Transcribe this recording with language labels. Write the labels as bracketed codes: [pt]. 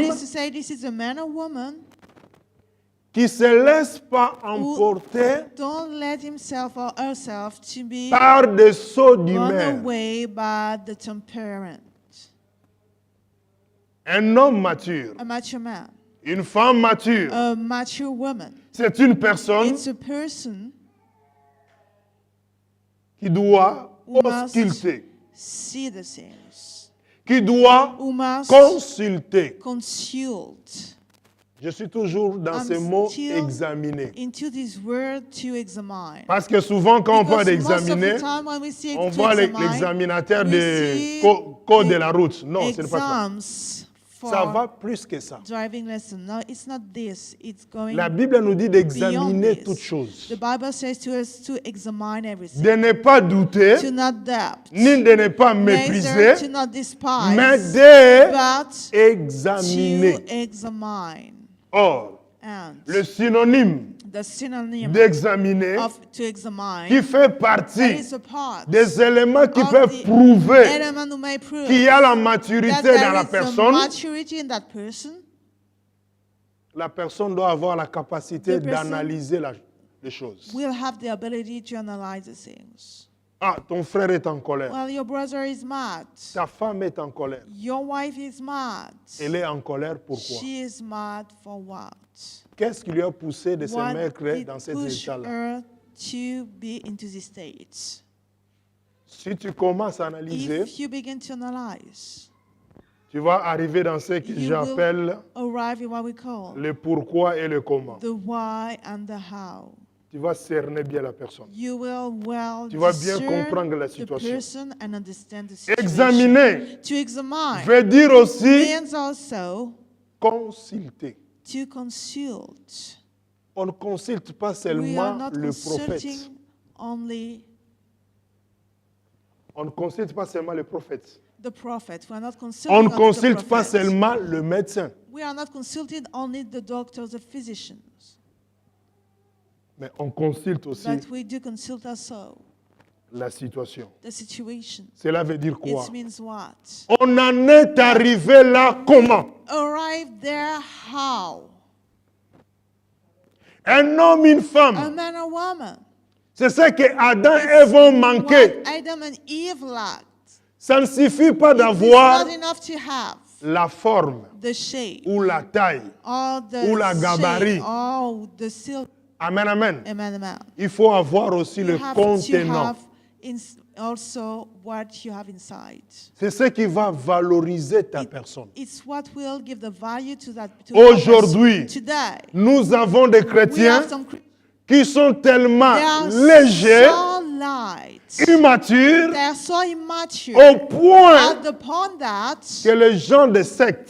[en] is to say, this is a man or woman. [fr] qui ne se laisse pas emporter [en] Don't let himself or herself to be [fr] par des sauts [en] run [fr] d'humeur. [en] away by the temperament. [fr] Un homme mature, [en] A mature man, [fr] une femme mature, [en] a mature woman. [fr] c'est une personne [en] It's a person [fr] qui doit [en] who must [fr] ausculter, [en] see the things, [fr] qui doit [en] who must [fr] consulter. [en] consult [fr] Je suis toujours dans ce mot examiner. [en] into this word to examine. [fr] Parce que souvent, quand on parle [en] Because most of [fr] d'examiner, [en] the time when we see [fr] on [en] to [fr] voit [en] examine, [fr] l'examinateur [en] we [fr] de [en] see [fr] code de la route. Non, ce n'est pas ça. [en] exams for [fr] Ça va plus que ça. [en] driving lesson. No, it's not this. It's going [fr] La Bible nous dit [en] beyond [fr] d'examiner [en] this. [fr] toutes choses. [en] The Bible says to us to examine everything, [fr] De ne pas douter, [en] to not doubt, [fr] ni de ne pas [en] neither [fr] mépriser, [en] to not [fr] mais [en] despise, [fr] d'examiner. [en] but to examine. [fr] Or, [en] And [fr] le synonyme [en] the synonym [fr] d'examiner, [en] of to examine [fr] qui fait [en] that [fr] partie [en] is a part [fr] des éléments qui [en] of [fr] peuvent [en] the [fr] prouver [en] element who may prove [fr] qu'il y a la [en] that [fr] maturité dans [en] there [fr] la [en] is a [fr] personne, [en] maturity in that person. [fr] la personne doit avoir la capacité [en] The person [fr] d'analyser les choses. [en] Will have the ability to analyze the things. [fr] Ah, ton frère est en colère. [en] Well, your brother is mad. [fr] Ta femme est en colère. [en] Your wife is mad. [fr] Elle est en colère pourquoi? [en] She is mad for what? [fr] Qu'est-ce qui lui a poussé de se [en] What [fr] mettre [en] did [fr] dans cet [en] push [fr] état-là? [en] her to be into this state? [fr] Si tu commences à analyser, [en] If you begin to analyze, [fr] tu vas arriver dans ce que [en] you [fr] j'appelle [en] will arrive in what we call [fr] le pourquoi et le comment. [en] the why and the how. [fr] Tu vas cerner bien la personne. [en] You will well [fr] Tu vas bien [en] discern [fr] comprendre la [en] the [fr] situation. [en] person and understand the situation. [fr] Examiner [en] To examine [fr] veut dire aussi [en] means also [fr] consulter. [en] to consult. [fr] On ne consulte pas [en] We are [fr] seulement [en] not [fr] le prophète. [en] consulting only [fr] On ne consulte pas seulement le prophète. [en] the prophet. We are not [fr] On [en] consulting [fr] ne [en] only the [fr] consulte pas [en] prophet. [fr] seulement le médecin. [en] We are not consulting only the doctors, the physicians, [fr] Mais on consulte aussi [en] but we do consult also [fr] la situation. [en] the situation. [fr] Cela veut dire quoi? [en] It means what? [fr] On en est arrivé là comment? [en] Arrive there how? [fr] Un homme, une [en] A [fr] femme. [en] man or woman. [fr] C'est ce que Adam et Ève ont manqué. [en] What Adam and Eve lacked. [fr] Ça ne suffit pas [en] It's [fr] d'avoir [en] not enough to have [fr] la forme [en] the shape [fr] ou la taille. [en] or the [fr] ou la gabarit. [en] shape or the silk. [fr] Amen, amen. [en] Amen. [fr] Il faut avoir aussi [en] You [fr] le [en] have to [fr] contenant. [en] have also what you have inside. [fr] C'est ce qui va valoriser ta personne. [en] It's what will give the value to that. [fr] Aujourd'hui, [en] Today, [fr] nous avons des [en] we [fr] chrétiens [en] have some [fr] qui sont tellement [en] they are [fr] légers, [en] so light. [fr] immatures, [en] They are so immature [fr] au point [en] at the point that [fr] que les gens de secte